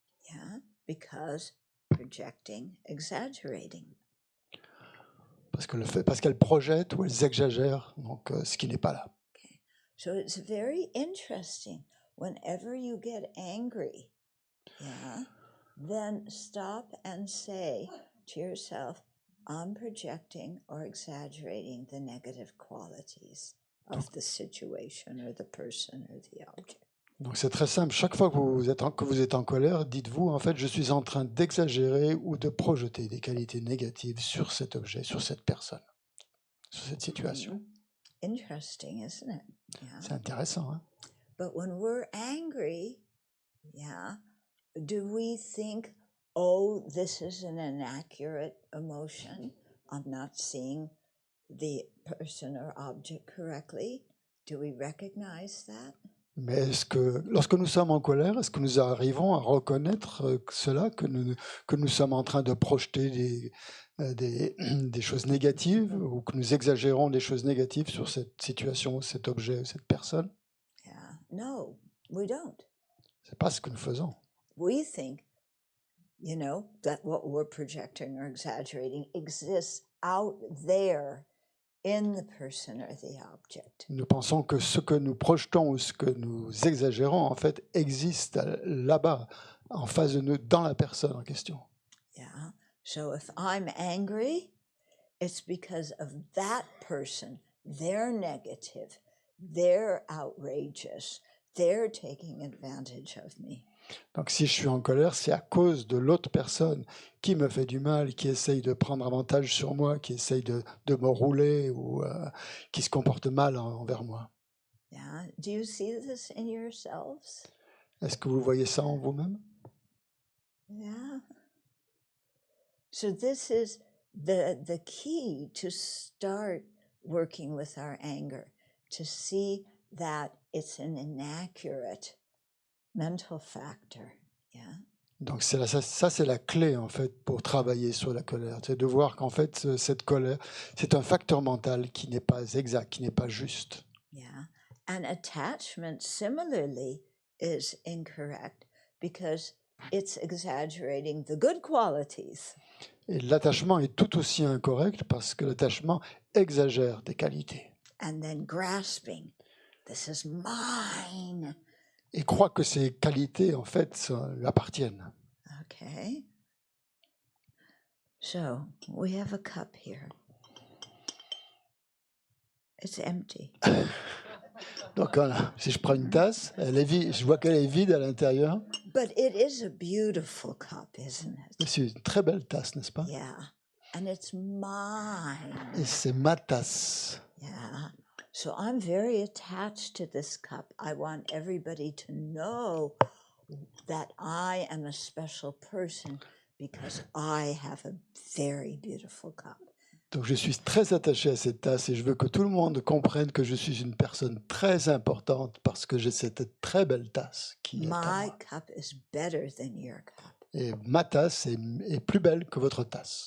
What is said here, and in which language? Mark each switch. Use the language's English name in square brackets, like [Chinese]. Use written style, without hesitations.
[English] Yeah, because projecting, exaggerating. [French] Parce qu'elles projettent ou elles exagèrent, donc ce qui n'est pas là. [English] Okay. So it's very interesting. Whenever you get angry, yeah, then stop and say to yourself, I'm projecting or exaggerating the negative qualities of the situation or the person or the object. [French] Donc c'est très simple. Chaque fois que vous êtes en colère, dites-vous, en fait, je suis en train d'exagérer ou de projeter des qualités négatives sur cet objet, sur cette personne, sur cette situation. [English] Interesting, isn't it? [French] C'est [English] Yeah. [French] intéressant, hein? [English] But when we're angry, yeah, do we think, oh, this is an inaccurate emotion? I'm not seeing the person or object correctly. Do we recognize that? [French] Mais est-ce que, lorsque nous sommes en colère, est-ce que nous arrivons à reconnaître cela, que nous sommes en train de projeter des choses négatives ou que nous exagérons des choses négatives sur cette situation, cet objet, cette personne? [English] Yeah. No, we don't. [French] C'est pas ce que nous faisons. [English] We think, that what we're projecting or exaggerating exists out there in the person or the object. [French] Nous pensons que ce que nous projetons ou ce que nous exagérons, en fait, existe là-bas, en face de nous, dans la personne en question. [English] Yeah. So if I'm angry, it's because of that person. They're negative. They're outrageous. They're taking advantage of me. [French] Donc si je suis en colère, c'est à cause de l'autre personne qui me fait du mal, qui essaye de prendre avantage sur moi, qui essaye de me rouler ou qui se comporte mal envers moi. [English] Yeah. Do you see this in yourselves? [French] Est-ce que vous voyez ça en vous-même? [English] Yeah. So this is the key to start working with our anger, to see that it's an inaccurate mental factor. Yeah. [French] Donc ça, c'est la clé en fait pour travailler sur la colère, c'est de voir qu'en fait cette colère, c'est un facteur mental qui n'est pas exact, qui n'est pas juste. [English] Yeah. And attachment similarly is incorrect because it's exaggerating the good qualities. [French] Et l'attachement est tout aussi incorrect parce que l'attachement exagère des qualités [English] And then grasping, this is mine. [French] et croit que ces qualités en fait lui appartiennent. [English] Okay. So we have a cup here. It's empty. [French] Donc voilà, si je prends une tasse, elle est vide, je vois qu'elle est vide à l'intérieur. [English] But it is a beautiful cup, isn't [French] Mais [English] it? [French] c'est une très belle tasse, n'est-ce pas? [English] Yeah. And it's mine. [French] Et c'est ma tasse. [English] Yeah. So I'm very attached to this cup. I want everybody to know that I am a special person because I have a very beautiful cup. [French] Donc je suis très attaché à cette tasse et je veux que tout le monde comprenne que je suis une personne très importante parce que j'ai cette très belle tasse qui est à [English] My [French] moi. [English] cup is better than your cup. [French] Et ma tasse est plus belle que votre tasse.